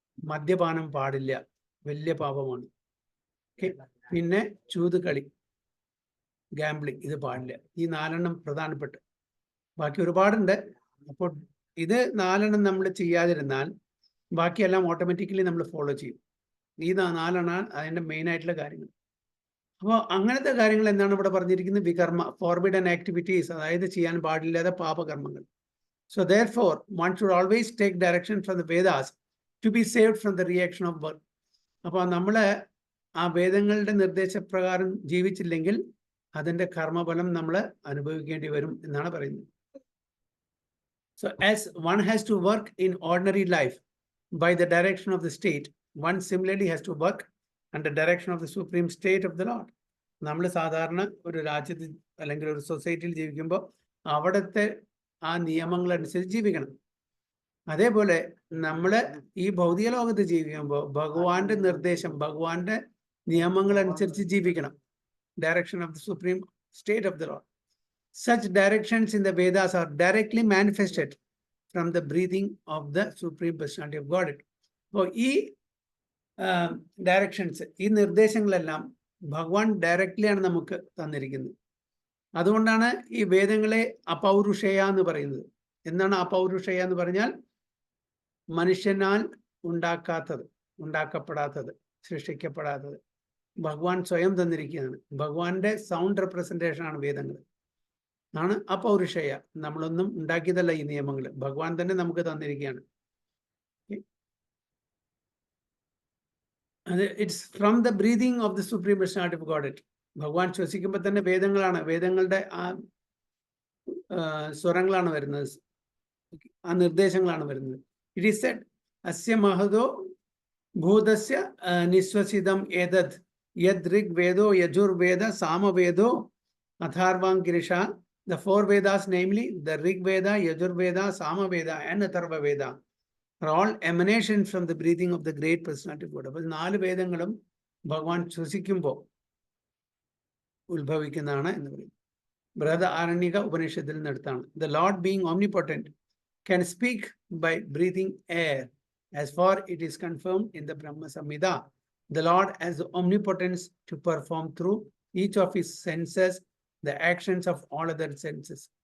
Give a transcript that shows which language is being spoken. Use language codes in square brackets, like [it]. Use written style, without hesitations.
[ml] മദ്യപാനം പാടില്ല, വലിയ പാപമാണ്. ഓക്കെ, പിന്നെ ചൂതുകളി, ഗാംബ്ലിംഗ്, ഇത് പാടില്ല. ഈ 4 പ്രധാനപ്പെട്ട, ബാക്കി ഒരുപാടുണ്ട്. അപ്പോൾ ഇത് 4 നമ്മൾ ചെയ്യാതിരുന്നാൽ ബാക്കിയെല്ലാം ഓട്ടോമാറ്റിക്കലി നമ്മൾ ഫോളോ ചെയ്യും. ഈ 4 അതിൻ്റെ മെയിൻ ആയിട്ടുള്ള കാര്യങ്ങൾ. അപ്പോൾ അങ്ങനത്തെ കാര്യങ്ങൾ എന്താണ് ഇവിടെ പറഞ്ഞിരിക്കുന്നത്? വികർമ്മ, ഫോർബിഡൻ ആക്ടിവിറ്റീസ്, അതായത് ചെയ്യാൻ പാടില്ലാത്ത പാപകർമ്മങ്ങൾ. So [en] therefore one should always take direction from the Vedas to be saved from the reaction of birth. [ml] അപ്പോൾ നമ്മൾ ആ വേദങ്ങളുടെ നിർദ്ദേശപ്രകാരം ജീവിച്ചില്ലെങ്കിൽ അതിൻ്റെ കർമ്മഫലം നമ്മൾ അനുഭവിക്കേണ്ടി വരും എന്നാണ് പറയുന്നത്. [en] So as one has to work in ordinary life by the direction of the state, one similarly has to work under direction of the supreme state of the Lord. [ml] നമ്മൾ സാധാരണ ഒരു രാജ്യത്ത് അല്ലെങ്കിൽ ഒരു സൊസൈറ്റിയിൽ ജീവിക്കുമ്പോൾ അവിടുത്തെ ആ നിയമങ്ങൾ അനുസരിച്ച് ജീവിക്കണം. അതേപോലെ നമ്മൾ ഈ ഭൗതിക ലോകത്ത് ജീവിക്കുമ്പോൾ ഭഗവാന്റെ നിർദ്ദേശം, ഭഗവാന്റെ നിയമങ്ങൾ അനുസരിച്ച് ജീവിക്കണം. [en] Direction of the supreme state of the Lord. Such directions in the Vedas are directly manifested from the breathing of the Supreme Personality of Godhead. [ml] അപ്പോൾ ഈ ഡയറക്ഷൻസ്, ഈ നിർദ്ദേശങ്ങളെല്ലാം ഭഗവാൻ ഡയറക്റ്റ്ലി ആണ് നമുക്ക് തന്നിരിക്കുന്നത്. അതുകൊണ്ടാണ് ഈ വേദങ്ങളെ അപൗരുഷേയ എന്ന് പറയുന്നത്. എന്താണ് അപൗരുഷേയ എന്ന് പറഞ്ഞാൽ? മനുഷ്യനാൽ ഉണ്ടാക്കാത്തത്, ഉണ്ടാക്കപ്പെടാത്തത്, സൃഷ്ടിക്കപ്പെടാത്തത് ഭഗവാൻ സ്വയം തന്നിരിക്കുകയാണ്. ഭഗവാന്റെ സൗണ്ട് റെപ്രസെൻറ്റേഷൻ ആണ് വേദങ്ങൾ, ആണ് അപൗരുഷേയ. നമ്മളൊന്നും ഉണ്ടാക്കിയതല്ല ഈ നിയമങ്ങൾ, ഭഗവാൻ തന്നെ നമുക്ക് തന്നിരിക്കുകയാണ്. [en] It's from the breathing of the supreme personality of God. [ml] ഭഗവാൻ ശ്വസിക്കുമ്പോൾ തന്നെ വേദങ്ങളാണ്, വേദങ്ങളുടെ ആ സ്വരങ്ങളാണ് വരുന്നത്, ആ നിർദ്ദേശങ്ങളാണ് വരുന്നത്. [en] it is said [sa] അസ്യ മഹതോ ഭൂതസ്യ നിശ്വസിതം ഏതത് യദ് ഋഗ് വേദോ Yajurveda സാമവേദോ അഥാർവാംഗിരിഷ. [en] The four Vedas, namely the Rig Veda, Yajur Veda, Sama Veda and Atharva Veda, are all emanations from the breathing of the great personality of God. [ml] അപ്പോൾ 4 വേദങ്ങളും ഭഗവാൻ ശ്വസിക്കുമ്പോൾ ഉത്ഭവിക്കുന്നതാണ് എന്ന് പറയും. ബൃഹദാരണ്യക ഉപനിഷത്തിൽ നിന്നെടുത്താണ്. [en] The Lord being omnipotent can speak by breathing air, as far it is confirmed in the Brahma Samhita. The Lord has the omnipotence to perform through each of his senses the actions of all other senses.